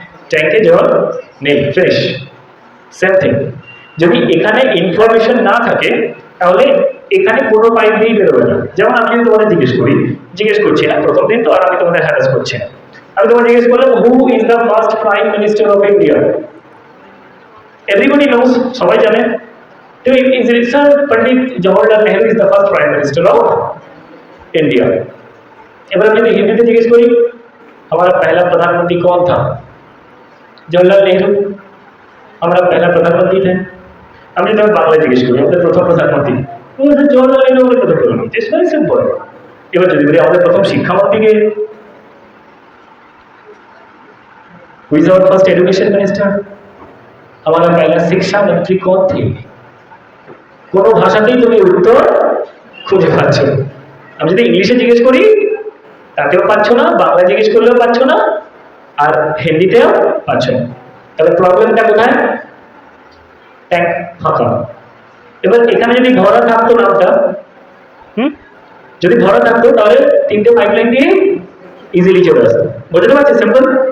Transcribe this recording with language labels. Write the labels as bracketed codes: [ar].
[bn] ট্যাঙ্কে জল নেই, ফ্রেশ। সেম থিং, যদি এখানে ইনফরমেশন না থাকে তাহলে এখানে কোনো পাইপ দিয়েই বেরোবে না। যেমন আমি যদি তোমাদের জিজ্ঞেস করছি না, প্রথম দিন তো, আর আমি তোমাদের হ্যারাস করছি না। আমি তোমাকে জিজ্ঞেস করলাম, [en] Who is the first prime minister of India? Everybody knows, [bn] সবাই জানে। [en] তো is sir Pandit Jawaharlal Nehru is the first prime minister of India. [bn] এবার আমি যদি হিন্দিতে জিজ্ঞেস করি, [hi] हमारा पहला प्रधानमंत्री कौन था? जवाहरलाल नेहरू हमारा पहला प्रधानमंत्री थे। [bn] আমি যদি বাংলায় জিজ্ঞেস করি, আমাদের প্রথম প্রধানমন্ত্রী, জওয়াহরলাল নেহরু আমাদের প্রথম প্রধানমন্ত্রী। [en] It's very simple. [bn] এবার যদি বলি আমাদের প্রথম শিক্ষামন্ত্রীকে, [en] Who is our first education minister? [hi] हमारा पहला शिक्षा मंत्री कौन थे? [bn] কোনো ভাষাতেই তুমি উত্তর খুঁজে পাচ্ছ না। আমি যদি ইংলিশে জিজ্ঞেস করি তাতেও পাচ্ছ না, বাংলা জিজ্ঞেস করলেও পাচ্ছ না, আর হিন্দিতেও পাচ্ছ না। তাহলে প্রবলেমটা কোথায়? ট্যাঙ্ক ফাঁকা। এবার এখানে যদি ভরা থাকতো নামটা, যদি ভরা থাকতো তাহলে তিনটে পাইপলাইন দিয়ে ইজিলি চলে আসতো। বুঝতে পারছি? সিম্পল।